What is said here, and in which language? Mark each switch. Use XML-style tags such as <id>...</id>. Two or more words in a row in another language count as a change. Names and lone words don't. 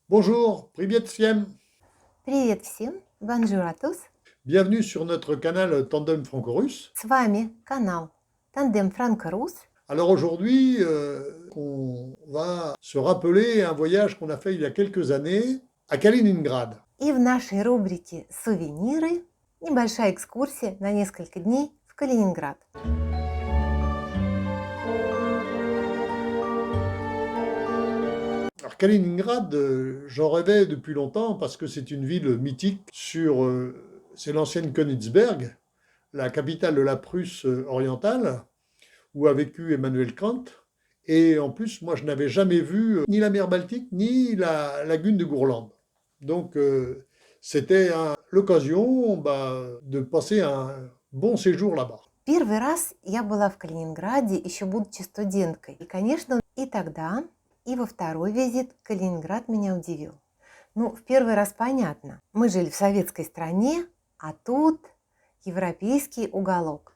<fr>Bonjour,</fr> <ru>привет всем. Привет всем!</ru> <fr>Bonjour à tous! Bienvenue sur notre canal Tandem Franco-Russe.</fr> <ru>С вами канал Тандем Франко-Рус.</ru> <fr>Alors aujourd'hui, on va se rappeler un voyage qu'on a fait il y a quelques années à Kaliningrad.</fr> <ru>И в нашей рубрике «Сувениры» небольшая экскурсия на несколько дней в Калининград.</ru> <fr>Alors Kaliningrad, j'en rêvais depuis longtemps parce que c'est une ville mythique c'est l'ancienne Königsberg, la capitale de la Prusse orientale, où a vécu Emmanuel Kant. Et en plus, moi, je n'avais jamais vu ni la mer Baltique, ni la lagune de Gourlande. Donc, c'était l'occasion de passer un bon séjour là-bas.</fr> <ru>Первый раз я была в Калининграде, еще будучи студенткой. И, конечно, и тогда, и во второй визит Калининград меня удивил. Ну, в первый раз понятно. Мы жили в советской стране, а тут европейский уголок.</ru>